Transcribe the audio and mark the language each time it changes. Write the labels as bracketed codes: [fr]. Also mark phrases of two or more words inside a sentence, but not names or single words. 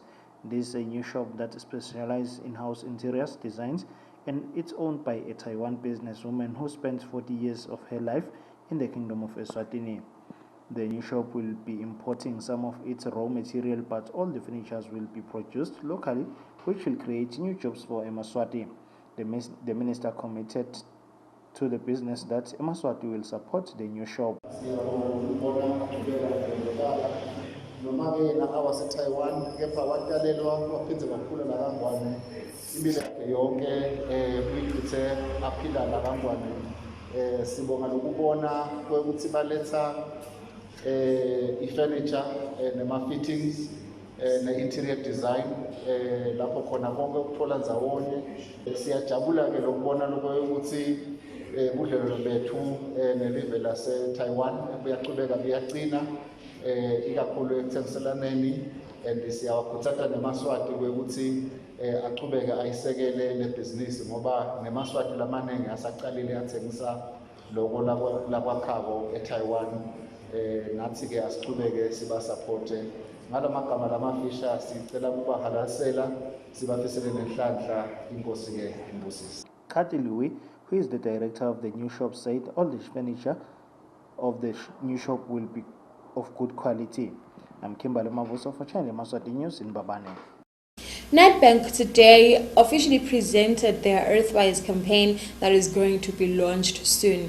[en] This is a new shop that specializes in house interiors designs, and it's owned by a Taiwan businesswoman who spent 40 years of her life in the Kingdom of Eswatini. The new shop will be importing some of its raw material, but all the furnitures will be produced locally, which will create new jobs for Yemaswati. The minister committed to the business that Yemaswati will support the new shop. [ss] Noma-ke nakawaseTaiwan kepha watalelwa waphindze kakhulu lakangwane impilo yakhe yonke uyichithe aphila lakangwane. Sibonga lokubona kwekuthi baletha i-furniture nema-fittings ne-interior design lapho khona konke ukuthola ndzawonye. Siyajabula-ke lokubona lokho ukuthi budlelwano bethu nelive laseTaiwan buyaqhubeka buyaqina ikakhulu ekuthengiselaneni, and siyawakhuthaza neMaswati kwekuthi aqhubeke ayisekele le business ngoba neMaswati lamaningi asaqalile athengisa lokho lakwakhabo eTaiwan. Nathi-ke asiqhubeke sibasupporte ngalamagama lamafisha, sicela kubahalasela sibafisele nenhlanhla. Inkosi-ke imbusisi. [en] Kati Louis, who is the director of the new shop, said all the furniture of the new shop will be of good quality. I'm Kimberly Mavuso for Channel Yemaswati News in Mbabane. Nedbank today officially presented their Earthwise campaign that is going to be launched soon.